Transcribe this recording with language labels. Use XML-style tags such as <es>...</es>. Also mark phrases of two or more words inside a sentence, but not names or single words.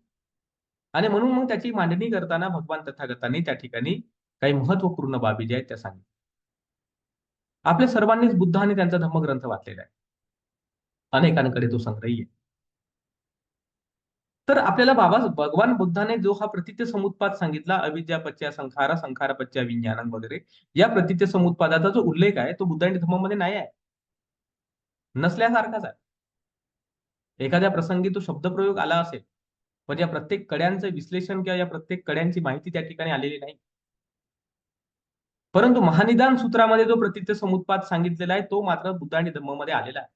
<mr>आणि म्हणून मग त्याची मांडणी करताना भगवान तथागतांनी त्या ठिकाणी काही महत्वपूर्ण बाबी ज्या आहेत त्या सांगितल्या. आपल्या सर्वांनीच बुद्ध आणि त्यांचा धम्मग्रंथ वाचलेला आहे. अनेकांकडे तो संग्रही आहे. तर आपल्याला भगवान बुद्धाने जो हा प्रतिथ्य समुत्पाद सांगितला,</mr> <pi>अविद्या पच्च्या संखारा, संखार पच्च्या विज्ञानं</pi> <mr>वगैरे, या प्रतिथ्य समुत्पादाचा जो उल्लेख आहे, तो बुद्ध आणि धम्मामध्ये नाही आहे. नसल्यासारखाच आहे. एखाद्या प्रसंगी तो शब्दप्रयोग आला असेल, पण या प्रत्येक कड्यांचं विश्लेषण किंवा या प्रत्येक कड्यांची माहिती त्या ठिकाणी आलेली नाही. परंतु महानिदान सूत्रामध्ये जो प्रतिथ्य समुत्पाद सांगितलेला आहे, तो मात्र बुद्ध आणि धम्ममध्ये आलेला आहे.</mr>